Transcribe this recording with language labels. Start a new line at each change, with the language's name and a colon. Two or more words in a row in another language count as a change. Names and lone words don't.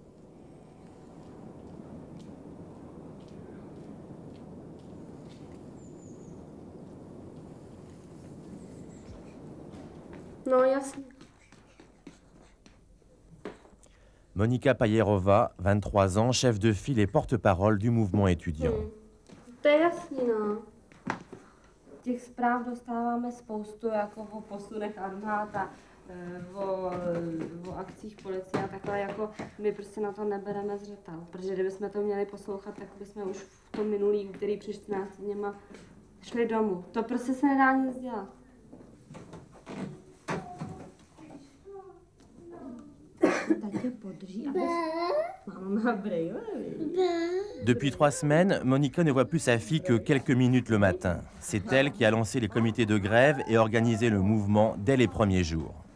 Czech: No jasně.
French: Monika Pajerova, 23 ans, chef de file et porte-parole du mouvement étudiant.
Czech: To je jasný, no. Těch zpráv dostáváme spoustu, jako o posunech armád a o akcích policie a takhle, jako my prostě na to nebereme zřetel. Protože kdybychom to měli poslouchat, tak bychom už v tom minulý úterý před 14 dněma šli domů. To prostě se nedá nic dělat.
French: Depuis 3 semaines, Monika ne voit plus sa fille que quelques minutes le matin. C'est elle qui a lancé les comités de grève et organisé le mouvement dès les premiers jours.